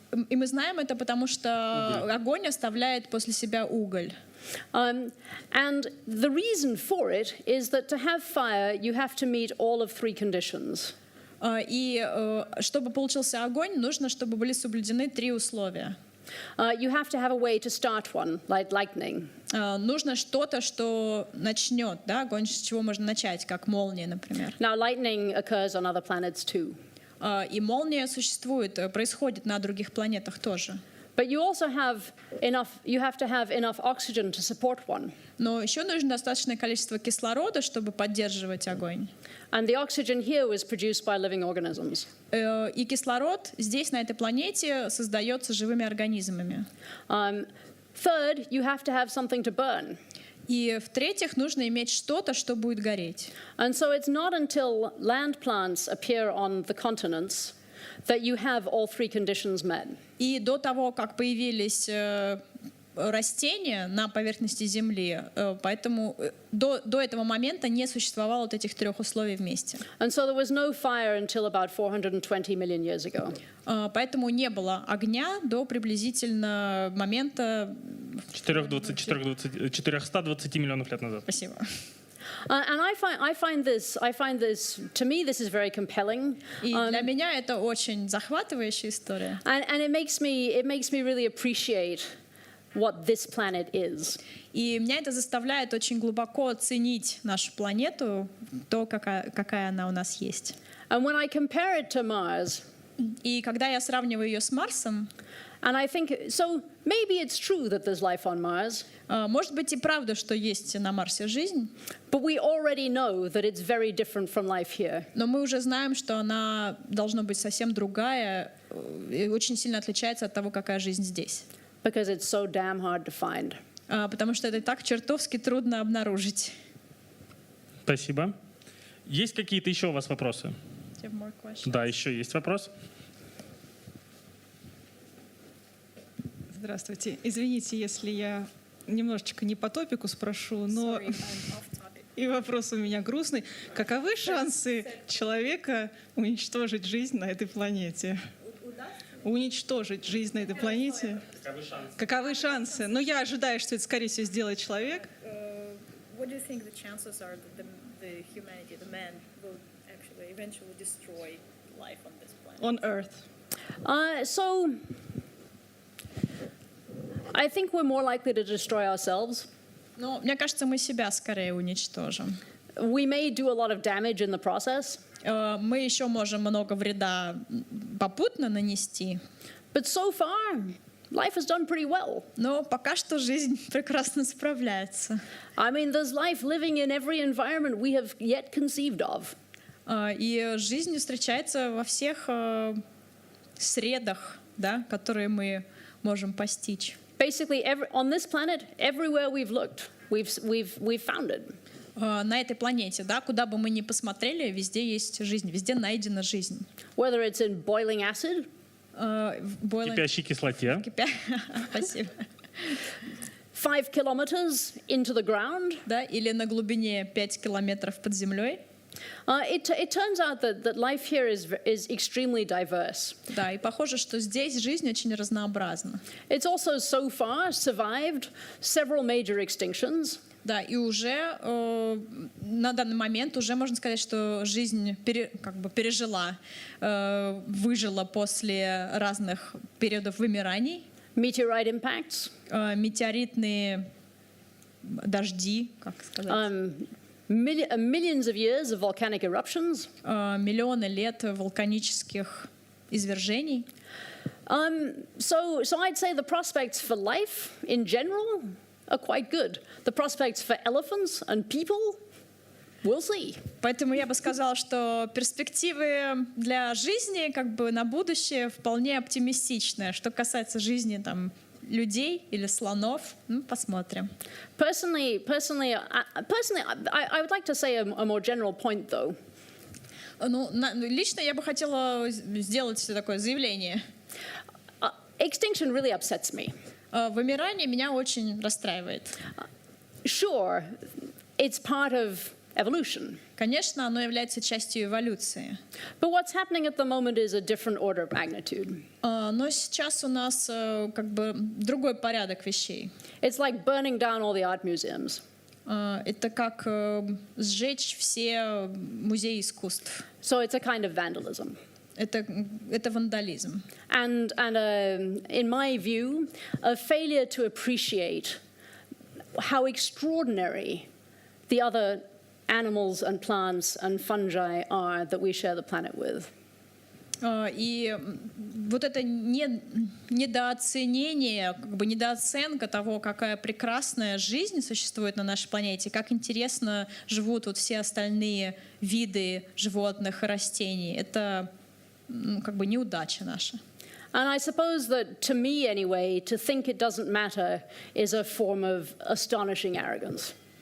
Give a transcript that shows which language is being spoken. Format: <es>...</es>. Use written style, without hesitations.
<ru>И мы знаем это, потому что огонь оставляет после себя уголь.</ru> <en>And the reason for it is that to have fire, you have to meet all of 3 conditions.</en> <ru>И чтобы получился огонь, нужно, чтобы были соблюдены 3 условия.</ru> <en>You have to have a way to start one, like lightning.</en> <ru>Нужно что-то, что начнет, да, огонь, с чего можно начать, как молния, например.</ru> <en>Now, lightning occurs on other planets too.</en> <ru>И молния существует, происходит на других планетах тоже.</ru> <en>But you also have to have enough oxygen to support one.</en> <ru>Но еще нужно достаточное количество кислорода, чтобы поддерживать огонь.</ru> <en>And the oxygen here was produced by living organisms.</en> <ru>И кислород здесь, на этой планете, создается живыми организмами.</ru> <en>Third, you have to have something to burn.</en> <ru>И в-третьих, нужно иметь что-то, что будет гореть.</ru> <en>And so it's not until land plants appear on the continents that you have all 3 conditions met.</en> <ru>И до того, как появились растения на поверхности Земли, поэтому до этого момента не существовало вот этих 3 условий вместе.</ru> <en>And so there was no fire until about 420 million years ago.</en> <ru>Поэтому не было огня до приблизительно момента 420 миллионов лет назад. Спасибо.</ru> <en>And I find this, to me, this is very compelling.</en> <ru>И для меня это очень захватывающая история.</ru> <en>And it makes me really appreciate what this planet is.</en> <ru>И меня это заставляет очень глубоко оценить нашу планету, то, какая она у нас есть.</ru> <en>And when I compare it to Mars,</en> <ru>и когда я сравниваю ее с Марсом,</ru> <en>and I think, so maybe it's true that there's life on Mars.</en> <ru>Может быть и правда, что есть на Марсе жизнь.</ru> <en>But we already know that it's very different from life here.</en> <ru>Но мы уже знаем, что она должна быть совсем другая и очень сильно отличается от того, какая жизнь здесь.</ru> <en>Because it's so damn hard to find.</en> <ru>Потому что это так чертовски трудно обнаружить. Спасибо. Есть какие-то еще у вас вопросы? Да, еще есть вопрос. Здравствуйте. Извините, если я немножечко не по топику спрошу, но и вопрос у меня грустный. Каковы шансы человека уничтожить жизнь на этой планете? Уничтожить жизнь на этой планете? Каковы шансы? Но я ожидаю, что это, скорее всего, сделает человек.</ru> <en>What do you think the chances are that the humanity, the man, will actually eventually destroy life on this planet? On Earth. So I think we're more likely to destroy ourselves.</en> <ru>Но мне кажется, мы себя скорее уничтожим.</ru> <en>We may do a lot of damage in the process.</en> <ru>Мы еще можем много вреда попутно нанести.</ru> <en>But so far, life has done pretty well.</en> <ru>Но пока что жизнь прекрасно справляется.</ru> <en>I mean, there's life living in every environment we have yet conceived of.</en> <ru>И жизнь встречается во всех средах, да, которые мы можем постичь.</ru> <en>Basically, on this planet, everywhere we've looked, we've found it.</en> <ru>На этой планете, да, куда бы мы ни посмотрели, везде есть жизнь, везде найдена жизнь.</ru> <en>Whether it's in boiling acid,</en> <ru>кипящей кислоте, спасибо,</ru> <en>5 kilometers into the ground,</en> <ru>да, или на глубине 5 километров под землей.</ru> <en>It turns out that life here is extremely diverse.</en> <ru>Да, и похоже, что здесь жизнь очень разнообразна.</ru> <en>It's also so far survived several major extinctions.</en> <ru>Да, и уже на данный момент уже можно сказать, что жизнь пережила, выжила после разных периодов вымираний.</ru> <en>Meteorite impacts.</en> <ru>Метеоритные дожди, как сказать.</ru> <en>Millions of years of volcanic eruptions.</en> <ru>Миллионы лет вулканических извержений.</ru> <en>So I'd say the prospects for life in general are quite good. The prospects for elephants and people, we'll see.</en> <ru>Поэтому я бы сказала, что перспективы для жизни как бы на будущее вполне оптимистичные. Что касается жизни там людей или слонов, посмотрим.</ru> <en>Personally, I would like to say a more general point, though.</en> <ru>Ну, лично я бы хотела сделать такое заявление.</ru> <en>Extinction really upsets me.</en> <ru>Вымирание меня очень расстраивает.</ru> <en>Sure, it's part of evolution.</en> <ru>Конечно, оно является частью эволюции.</ru> <en>But what's happening at the moment is a different order of magnitude.</en> <ru>Но сейчас у нас как бы другой порядок вещей.</ru> <en>It's like burning down all the art museums.</en> <ru>Это как сжечь все музеи искусств.</ru> <en>So it's a kind of vandalism.</en> <ru>Это вандализм.</ru> <en>And in my view, a failure to appreciate how extraordinary the other animals and plants and fungi are that we share the planet with.</en> <ru>И вот это недооценение, как бы недооценка того, какая прекрасная жизнь существует на нашей планете, как интересно живут вот все остальные виды животных и растений, это как бы неудача наша.</ru> <en>And I suppose that, to me anyway, to think it doesn't matter is a form of astonishing arrogance.</en>